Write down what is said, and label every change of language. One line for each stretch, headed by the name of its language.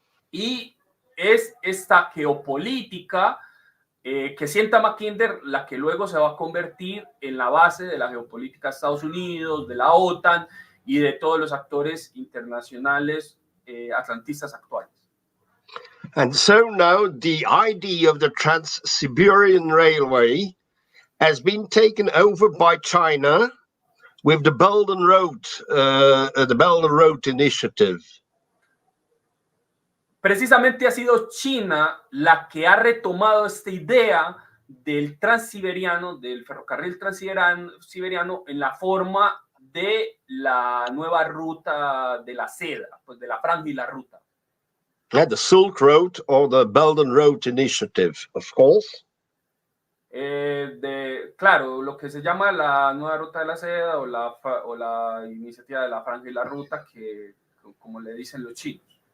Spanish: Y es esta geopolítica que sienta Mackinder la que luego se va a convertir en la base de la geopolítica de Estados Unidos, de la OTAN y de todos los actores internacionales atlantistas actuales.
English: And so now the idea of the Trans-Siberian Railway has been taken over by China with the Belt and Road Initiative.
Spanish: Precisamente ha sido China la que ha retomado esta idea del transsiberiano, del ferrocarril transsiberiano en la forma de la nueva ruta de la seda, pues de la franja y la ruta.
English: Yeah, the Silk Road or the Belt and Road Initiative, of course.
Spanish: Claro, lo que se llama la nueva ruta de la seda o la iniciativa de la franja y la ruta, que como le dicen los chinos.